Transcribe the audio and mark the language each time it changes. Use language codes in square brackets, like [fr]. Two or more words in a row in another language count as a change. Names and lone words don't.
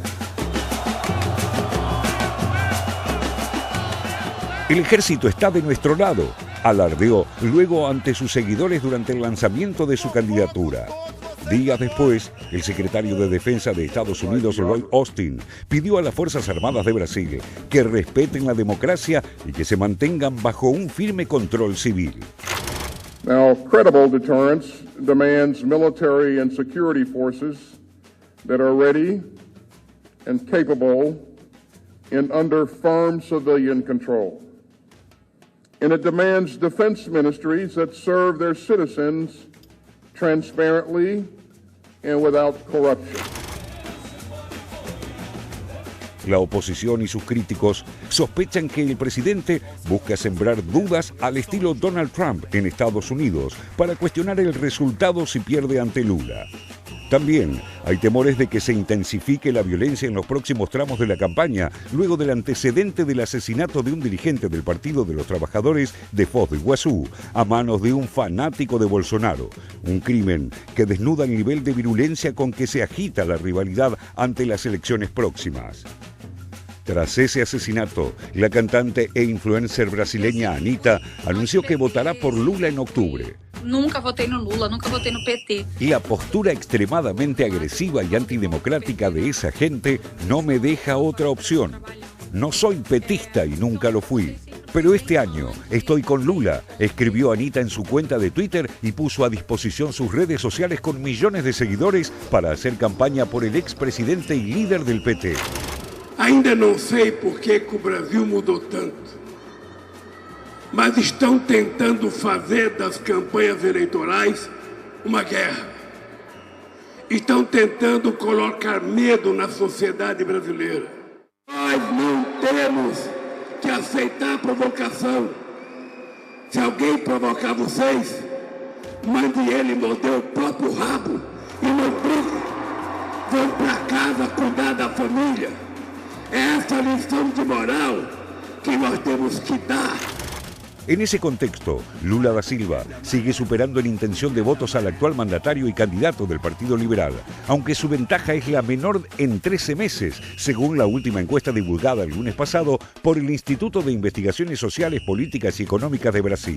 [es] El ejército está de nuestro lado, alardeó luego ante sus seguidores durante el lanzamiento de su candidatura. Días después, el secretario de Defensa de Estados Unidos, Lloyd Austin, pidió a las Fuerzas Armadas de Brasil que respeten la democracia y que se mantengan bajo un firme control civil. [en] Now, credible deterrence demands military and security forces that are ready and capable and under firm civilian control. And it demands defense ministries that serve their citizens transparently and without corruption. [es] La oposición y sus críticos sospechan que el presidente busca sembrar dudas al estilo Donald Trump en Estados Unidos para cuestionar el resultado si pierde ante Lula. También hay temores de que se intensifique la violencia en los próximos tramos de la campaña, luego del antecedente del asesinato de un dirigente del Partido de los Trabajadores de Foz do Iguazú a manos de un fanático de Bolsonaro. Un crimen que desnuda el nivel de virulencia con que se agita la rivalidad ante las elecciones próximas. Tras ese asesinato, la cantante e influencer brasileña Anitta anunció que votará por Lula en octubre. [pt] Nunca votei no Lula, nunca votei no PT. [es] La postura extremadamente agresiva y antidemocrática de esa gente no me deja otra opción. No soy petista y nunca lo fui. Pero este año estoy con Lula, escribió Anitta en su cuenta de Twitter y puso a disposición sus redes sociales con millones de seguidores para hacer campaña por el expresidente y líder del PT. [pt] Ainda não sei por que o Brasil mudou tanto, mas estão tentando fazer das campanhas eleitorais uma guerra. Estão tentando colocar medo na sociedade brasileira. Nós não temos que aceitar a provocação. Se alguém provocar vocês, mande ele morder o próprio rabo e não brigue. Vão para casa cuidar da família. É essa lição de moral que nós temos que dar. [es] En ese contexto, Lula da Silva sigue superando en intención de votos al actual mandatario y candidato del Partido Liberal, aunque su ventaja es la menor en 13 meses, según la última encuesta divulgada el lunes pasado por el Instituto de Investigaciones Sociales, Políticas y Económicas de Brasil.